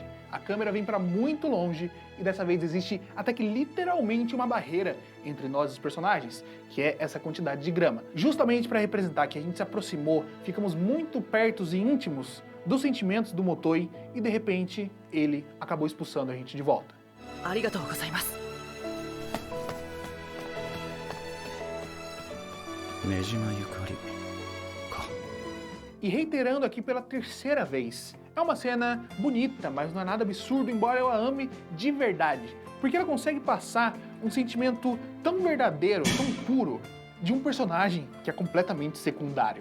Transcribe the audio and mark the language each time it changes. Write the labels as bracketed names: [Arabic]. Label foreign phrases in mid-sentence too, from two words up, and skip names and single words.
[Portuguese] A câmera vem para muito longe e dessa vez existe até que literalmente uma barreira entre nós e os personagens, que é essa quantidade de grama. Justamente para representar que a gente se aproximou, ficamos muito perto e íntimos dos sentimentos do Motoi e de repente ele acabou expulsando a gente de volta. [Japanese] ありがとうございます. Nejima Yukari. [Portuguese] E reiterando aqui pela terceira vez, é uma cena bonita, mas não é nada absurdo, embora eu a ame de verdade. Porque ela consegue passar um sentimento tão verdadeiro, tão puro, de um personagem que é completamente secundário.